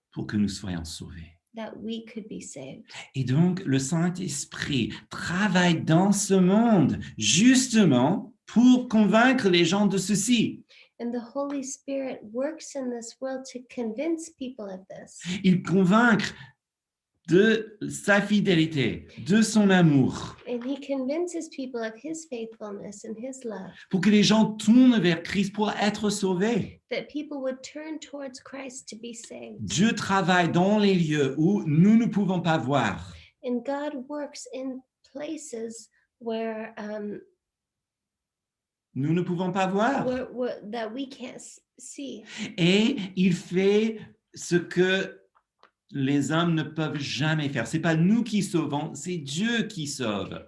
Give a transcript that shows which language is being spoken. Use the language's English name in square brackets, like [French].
[French] Pour que nous soyons sauvés. [English] that we could be saved. [French] Et donc, le Saint-Esprit travaille dans ce monde justement pour convaincre les gens de ceci. [English] And the Holy Spirit works in this world to convince people of this. [French] Il convainc de sa fidélité, de son amour, [English] And he convinces people of his faithfulness and his love, [French] pour que les gens tournent vers Christ pour être sauvés. [English] that people would turn towards Christ to be saved. [French] Dieu travaille dans les lieux où nous ne pouvons pas voir. [English] And God works in places where [French] Nous ne pouvons pas voir. [English] that we can't see. [French] Et il fait ce que les hommes ne peuvent jamais faire. C'est pas nous qui sauvons, c'est Dieu qui sauve.